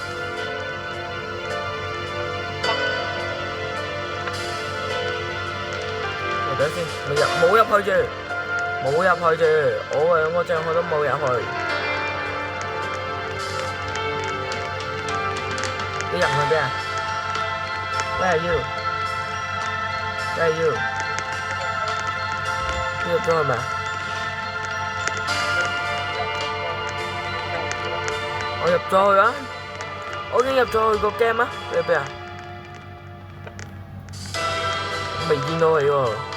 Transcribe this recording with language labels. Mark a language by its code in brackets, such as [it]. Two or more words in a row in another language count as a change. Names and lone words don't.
[yue] 等先，冇入去住。冇入去住，我兩個帳號都冇入去。你入去邊啊 ？ [en] Where are you？ Where are you？ [yue] 你入咗去未啊？我入咗去啦，我已經入咗去個 game 啊！你喺邊啊？我未見到你喎。